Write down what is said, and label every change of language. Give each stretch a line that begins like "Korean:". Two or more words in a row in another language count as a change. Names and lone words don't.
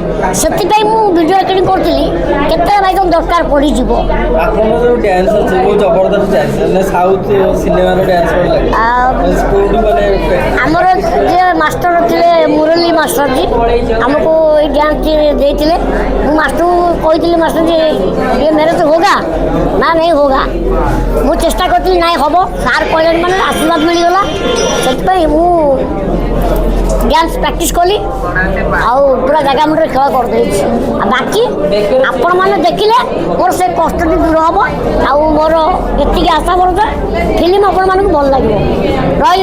Odia: ସେଥିପାଇଁ ମୁଁ ଭିଡ଼ିଓ ରେକର୍ଡ଼ିଂ କରୁଥିଲି କେତେବେଳେ ଭାଇ ତୁମ ଦରକାର ପଡ଼ିଯିବ। ଆପଣଙ୍କର ଯେଉଁ ଡ୍ୟାନ୍ସ ଅଛି ବହୁତ ଜବରଦସ୍ତ ଡ୍ୟାନ୍ସ ମାନେ ସାଉଥ୍ ସିନେମାର ଡ୍ୟାନ୍ସ ଭଳି ଲାଗେ। ଆମର ଯିଏ ମାଷ୍ଟର ଥିଲେ ମୁରଲୀ ମାଷ୍ଟରଜୀ ଆମକୁ ଏଇ ଡ୍ୟାନ୍ସଟି ଦେଇଥିଲେ। ମୁଁ ମାଷ୍ଟରକୁ କହିଥିଲି ମାଷ୍ଟରଜୀ ଇଏ
Hindi: मेरे से होगा ना नहीं होगा।
Odia: ମୁଁ ଚେଷ୍ଟା କରିଥିଲି ନାଇଁ ହେବ ସାର୍ କହିଲେଣି ମାନେ ଆଶୀର୍ବାଦ ମିଳିଗଲା। ସେଥିପାଇଁ ମୁଁ
English: dance practice
Odia: କଲି ଆଉ ପୁରା ଜାଗା ମୁଣ୍ଡରେ ଖେଳ କରିଦେଇଛି। ଆଉ ବାକି ଆପଣମାନେ ଦେଖିଲେ ମୋର ସେ କଷ୍ଟଟି ଦୂର ହେବ। ଆଉ ମୋର ଏତିକି ଆଶା ଭରସା ଫିଲ୍ମ ଆପଣମାନଙ୍କୁ ଭଲ ଲାଗିବ।